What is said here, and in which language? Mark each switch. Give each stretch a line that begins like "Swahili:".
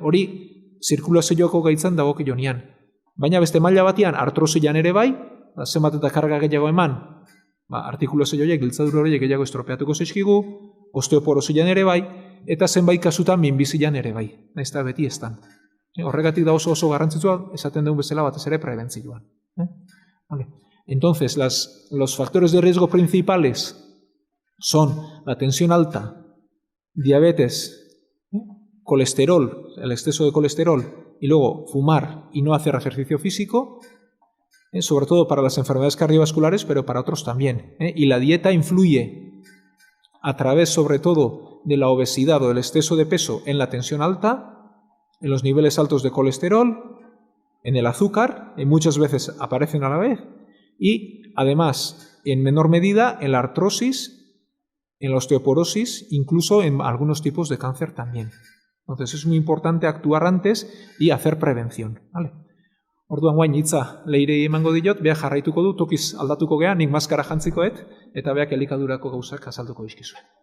Basque: Hori, zirkulazioko gaitzan dagokionean. Baina beste maila batean, artrosian ere bai, zenbat eta karga gehiago eman, artikulazio horiek, giltzadura horiek gehiago estropeatuko zaizkigu, osteoporosian ere bai, eta zenbait kasutan minbizian ere bai. Naiz eta beti estan. Horregatik da oso garrantzitsua, esaten dugun bezala batez ere prebentzioan.
Spanish: Vale. Entonces, los factores de riesgo principales son la tensión alta, diabetes, colesterol, el exceso de colesterol, y luego fumar y no hacer ejercicio físico, sobre todo para las enfermedades cardiovasculares, pero para otros también. Y la dieta influye a través, sobre todo, de la obesidad o del exceso de peso en la tensión alta, en los niveles altos de colesterol, en el azúcar, y muchas veces aparecen a la vez, y además, en menor medida, en la artrosis, en la osteoporosis, incluso en algunos tipos de cáncer también. Entonces es muy importante actuar antes y hacer prevención. ¿Vale?
Basque: Orduan guain hitza leirei emango diot, beha jarraituko du, tokiz aldatuko gea, nik maskara jantzikoet, eta beak elikadurako gauzak azalduko dizkizue.